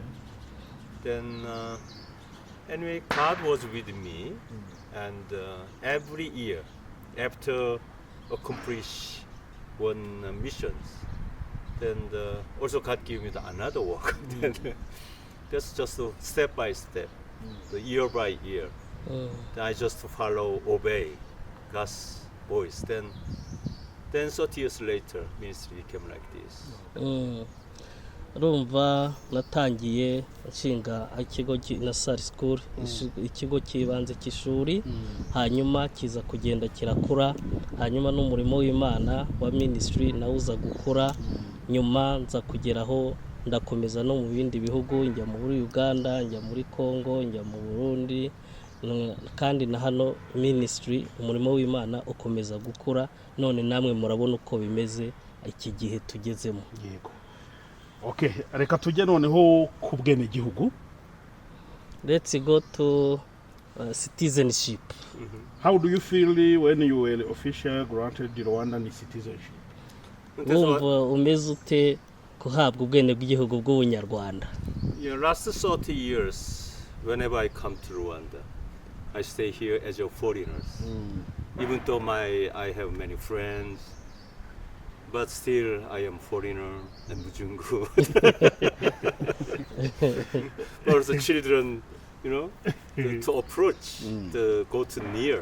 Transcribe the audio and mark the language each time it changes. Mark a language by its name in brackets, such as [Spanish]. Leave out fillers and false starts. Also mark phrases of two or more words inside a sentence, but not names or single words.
[English] Then, anyway, God was with me, and every year, after accomplish one missions, then also God gave me another work. Then that's just step by step, the year by year. Then I just follow, obey God's voice. Then 30 years later, ministry became like this. [Kinyarwanda] Urumva natangiye nshinga ikigo na Sari School, ikigo kibanze cy'ishuri, hanyuma kiza kugenda kirakura, hanyuma n'umurimo w'Imana wa ministry nawe uza gukura, nyuma nza kugeraho ndakomeza no mu bindi bihugu, njya muri Uganda, njya muri Congo, njya mu Burundi, kandi na hano ministry umurimo w'Imana ukomeza gukura. None namwe murabona uko bimeze iki gihe tugezemo. Yego. Okay, reka tujye noneho ku bwenegihugu. [English] Let's go to citizenship. How do you feel when you were official granted the Rwandan citizenship? [Kinyarwanda] Wumva umeze ute kuhabwa ubwenegihugu bw'ubunyarwanda? [English] Last 30 years, whenever I come to Rwanda, I stay here as a foreigner. Even though I have many friends, but still I am foreigner and mujungu. Also children, to approach, to go to near.